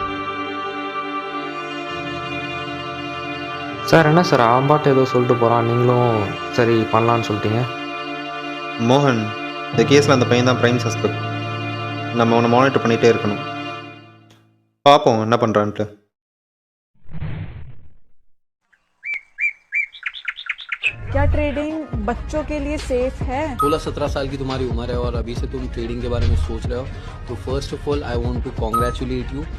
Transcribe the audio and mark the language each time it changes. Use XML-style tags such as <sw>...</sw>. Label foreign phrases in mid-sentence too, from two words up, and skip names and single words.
<ta>சார் என்ன சார் ஆம்பாட்டு ஏதோ சொல்லிட்டு போகிறான், நீங்களும் சரி பண்ணலான்னு சொல்லிட்டீங்க. மோகன், இந்த கேஸில் அந்த பையன் தான்</ta> <en>prime suspect.</en> <ta>நம்ம அவனை மானிட்டர் பண்ணிகிட்டே இருக்கணும். பார்ப்போம் என்ன பண்ணுறான்ட்டு.</ta> <hi>क्या ट्रेडिंग बच्चों के लिए सेफ है? 16-17 साल की तुम्हारी उम्र है और अभी से तुम ट्रेडिंग के बारे में सोच रहे हो, तो</hi> <en>first of all I want to congratulate you.</en>